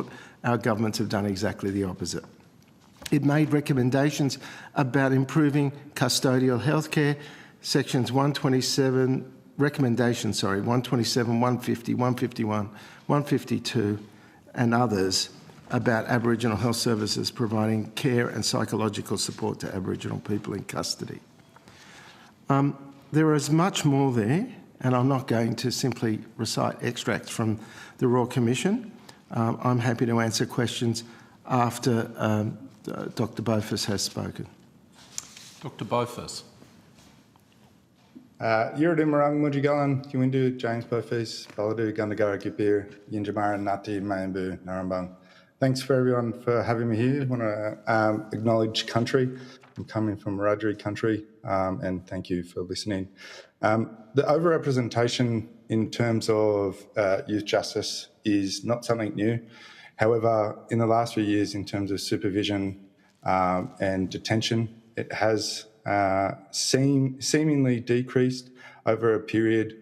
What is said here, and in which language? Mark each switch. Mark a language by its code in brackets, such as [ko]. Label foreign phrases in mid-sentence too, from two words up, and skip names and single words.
[en] Our governments have done exactly the opposite. It made recommendations about improving custodial healthcare, sections 127, recommendations, 127, 150, 151, 152 and others about Aboriginal health services providing care and psychological support to Aboriginal people in custody. There is much more there, and I'm not going to simply recite extracts from the Royal Commission. I'm happy to answer questions after Dr. Bofus has spoken. Dr. Bofus. [wrh] Yuridimarang Mujigalan, Kiwindu, James Bofus, Baladu, Gandagara Gipir, Yinjamara, Nati, Mayambu, Narambang. [en] Thanks for everyone for having me here. I want to acknowledge country. I'm coming from Wiradjuri country, and thank you for listening. The overrepresentation in terms of youth justice is not something new. However, in the last few years, in terms of supervision and detention, it has seemingly decreased over a period.